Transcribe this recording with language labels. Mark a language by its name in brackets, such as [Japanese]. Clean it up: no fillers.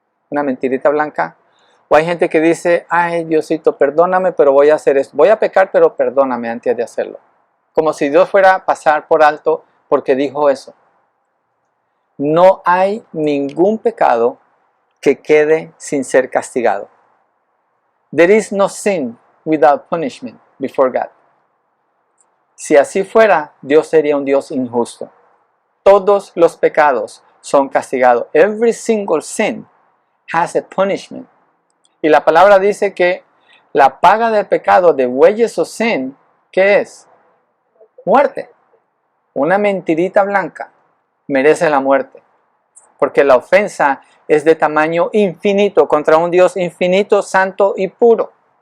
[Spanish] Una mentirita blanca. O hay gente que dice, ay Diosito, perdóname, pero voy a hacer esto. Voy a pecar, pero perdóname antes de hacerlo. Como si Dios fuera a pasar por alto porque dijo eso. No hay ningún pecado que quede sin ser castigado. [English] There is no sin without punishment before God. [Spanish] Si así fuera, Dios sería un Dios injusto. Todos los pecados son castigados. [English] Every single sin has a punishment. [Spanish] Y la palabra dice que la paga del pecado, de [English] wages of sin, [Spanish] ¿qué es? Muerte. Una mentirita blanca merece la muerte. Porque la ofensa es de tamaño infinito contra un Dios infinito, santo y puro.